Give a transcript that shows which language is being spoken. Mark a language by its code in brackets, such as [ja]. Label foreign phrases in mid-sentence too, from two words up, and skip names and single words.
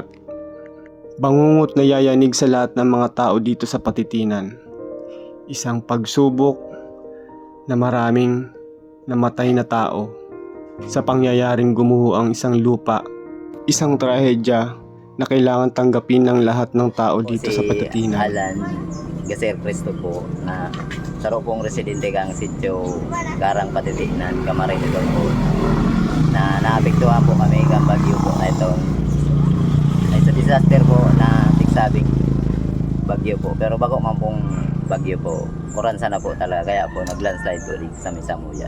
[tl] Bangungot na yayanig sa lahat ng mga tao dito sa Patitinan. Isang pagsubok na maraming namatay na tao sa pangyayaring gumuho ang isang lupa. Isang trahedya na kailangan tanggapin ng lahat ng tao dito sa Patitinan. [bik] Alan Gaser Cristo po na saro pong residente kang sityo Garang Patitinan, Camarines po na naapektuhan po kami kang bagyo po na ito. Ay sa disaster po na tigsabing bagyo po, pero bago man pong bagyo po, kuransa na po talaga, kaya po naglandslide po digdi sa Misamuya.